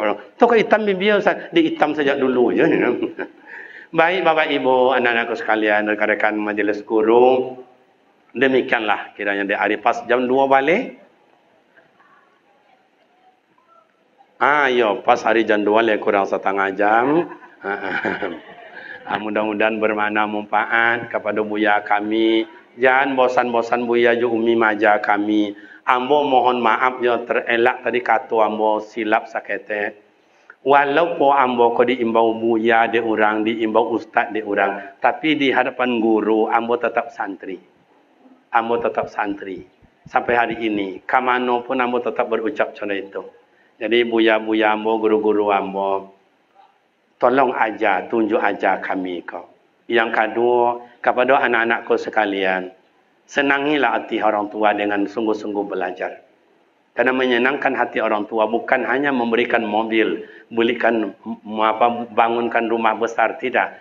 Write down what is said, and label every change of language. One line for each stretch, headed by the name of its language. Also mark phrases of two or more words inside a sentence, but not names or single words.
Indonesian: Itu ke hitam biar dihitam sejak dulu ya. Baik Bapak Ibu, anak-anakku sekalian, rekan-rekan majelis guru, demikianlah kiranya di hari pas jam 2 balik. Ayo, pas hari jam 2 lebih kurang setengah jam. Mudah-mudahan bermakna manfaat kepada buya kami.
Minangkabau: Jangan bosan-bosan buya jo umi maja kami. Ambo mohon maaf jo terelak tadi kata ambo silap sakete. Walaupun ambo ko diimbau buya de orang, diimbau ustaz de orang, tapi di hadapan guru ambo tetap santri. Ambo tetap santri. Sampai hari ini, kamano pun ambo tetap berucap macam itu. Jadi buya-buya ambo, guru-guru ambo, tolong aja, tunjuk aja kami kau.
Indonesian: Yang kedua, kepada anak-anakku sekalian, senangilah hati orang tua dengan sungguh-sungguh belajar. Karena menyenangkan hati orang tua bukan hanya memberikan mobil, belikan bangunkan rumah besar, tidak.